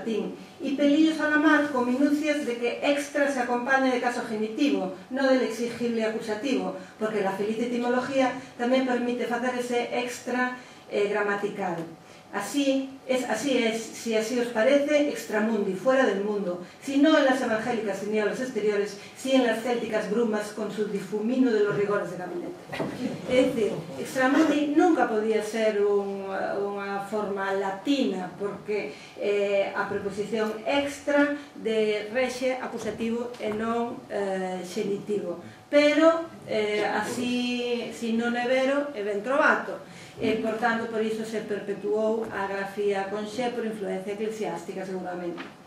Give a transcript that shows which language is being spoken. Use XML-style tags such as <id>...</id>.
<es>latín, y pelillos a la mar con minucias de que extra se acompaña de caso genitivo, no del exigible acusativo, porque la feliz etimología</es> <gl>tamén permite facer ese extra gramatical.</gl> <es>Así es, si así os parece, extramundi, fuera del mundo, si no en las evangélicas tinieblas exteriores, si en las célticas brumas con su difumino de los rigores de gabinete.</es> <gl>Es decir, extramundi nunca podía ser unha forma latina, porque a preposición extra de rexe acusativo e non xenitivo. Pero, así,</gl> <it>si non é vero, é ben trovato.</it> <gl>E, por tanto, por iso se perpetuou a grafía con xe por influencia eclesiástica, seguramente.</gl>